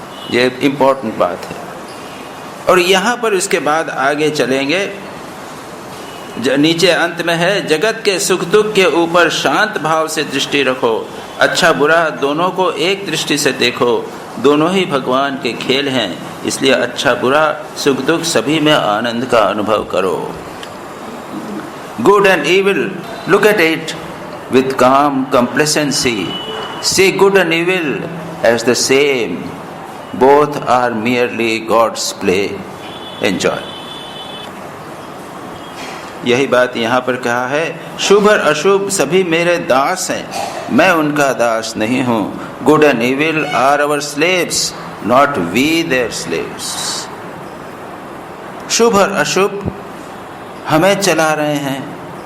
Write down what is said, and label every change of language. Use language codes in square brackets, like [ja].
[hi] ये इंपॉर्टेंट बात है। और यहां पर इसके बाद आगे चलेंगे, नीचे अंत में है, जगत के सुख दुख के ऊपर शांत भाव से दृष्टि रखो, अच्छा बुरा दोनों को एक दृष्टि से देखो, दोनों ही भगवान के खेल हैं, इसलिए अच्छा बुरा सुख दुख सभी में आनंद का अनुभव करो। [en] Good and evil, look at it with calm complacency, see good and evil as the same, both are merely God's play, enjoy। [hi] यही बात यहाँ पर कहा है, शुभ और अशुभ सभी मेरे दास हैं, मैं उनका दास नहीं हूँ। [en] Good and evil are our slaves, not we their slaves. [hi] शुभ और अशुभ हमें चला रहे हैं।